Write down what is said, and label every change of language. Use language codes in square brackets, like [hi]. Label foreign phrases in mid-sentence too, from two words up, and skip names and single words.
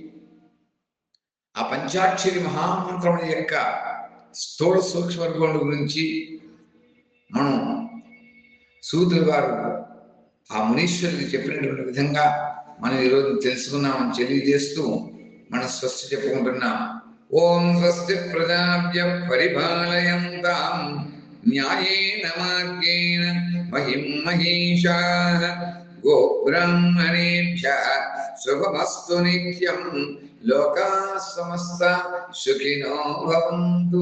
[te] ఆ పంచాక్షరి మహామంత్రముల యొక్క స్థూల సూక్ష్మ రూపముల గురించి మనం సూతుల వారు ఆ మునీశ్వరుడికి చెప్పినటువంటి విధంగా మనం ఈరోజు తెలుసుకున్నామని తెలియజేస్తూ మనం స్వస్తి చెప్పుకుంటున్నాం. [sa] ఓం స్వస్తి ప్రజాభ్య పరిపాలయంతాం న్యాయేన మార్గేణ మహిం మహీషాః గోబ్రాహ్మణేభ్యః శుభమస్తు నిత్యం లోకాః సమస్తాః సుఖినో భవంతు.